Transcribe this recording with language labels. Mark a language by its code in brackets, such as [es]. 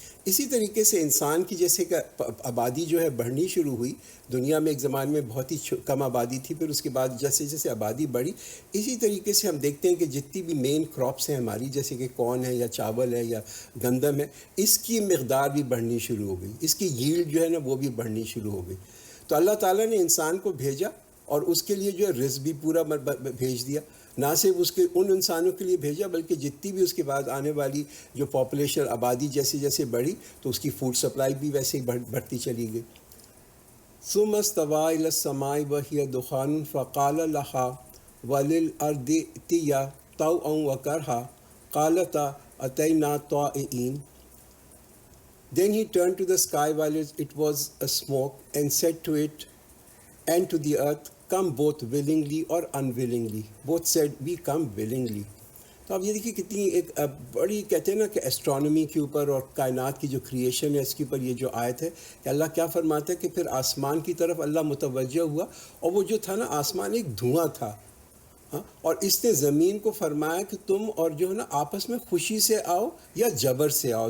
[ur] اسی طریقے سے انسان کی جیسے کہ آبادی جو ہے بڑھنی شروع ہوئی دنیا میں, ایک زمانے میں بہت ہی کم آبادی تھی, پھر اس کے بعد جیسے جیسے آبادی بڑھی, اسی طریقے سے ہم دیکھتے ہیں کہ جتنی بھی مین کراپس ہیں ہماری, جیسے کہ کارن ہے یا چاول ہے یا گندم ہے, اس کی مقدار بھی بڑھنی شروع ہو گئی, اس کی ییلڈ جو ہے نا وہ بھی بڑھنی شروع ہو گئی. تو اللہ تعالیٰ نے انسان کو بھیجا اور اس کے لیے جو ہے رزق بھی پورا بھیج دیا. نہ صرف اس کے ان انسانوں کے لیے بھیجا بلکہ جتنی بھی اس کے بعد آنے والی جو پاپولیشن آبادی جیسے جیسے بڑھی تو اس کی فوڈ سپلائی بھی ویسے ہی بڑھتی چلی گئی. [ar] ثم استوى إلى السماء وهي دخان فقال لها وللأرض ائتيا طوعا وكرها قالتا أتينا طائعين. [en] Then he turned to the sky while it was a smoke and said to it and to the earth, come both willingly or unwillingly. Both said, we come willingly. [ur] تو آپ یہ دیکھیے کتنی ایک بڑی کہتے ہیں نا کہ ایسٹرانومی کے اوپر اور کائنات کی جو کریشن ہے اس کے اوپر یہ جو آیت ہے کہ اللہ کیا فرماتا ہے کہ پھر آسمان کی طرف اللہ متوجہ ہوا, اور وہ جو تھا نا آسمان ایک دھواں تھا, ہاں, اور اس نے زمین کو فرمایا کہ تم اور جو ہے نا آپس میں خوشی سے آؤ یا جبر سے آؤ.